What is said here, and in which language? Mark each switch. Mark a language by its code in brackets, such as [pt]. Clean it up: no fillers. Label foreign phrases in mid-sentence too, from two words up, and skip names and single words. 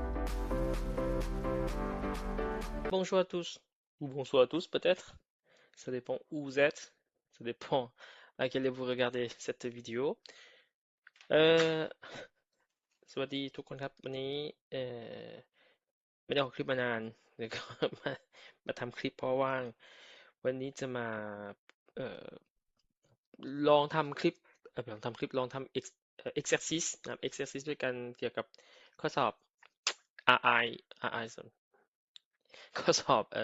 [fr] Bonjour à tous, ou bonsoir à tous peut-être, ça dépend où vous êtes, ça dépend à quelle heure vous regardez cette vidéo. [th] เอ่อสวัสดีทุกคนครับวันนี้ไม่ได้ออกคลิปมานานแล้วก็มามาทำคลิปเพราะว่างวันนี้จะมาเอ่อลองทำคลิปลองทำคลิปลองทำ exercise นะครับ exercise ด้วยกันเกี่ยวกับข้อสอบ RI RI ส่วนข้อสอบ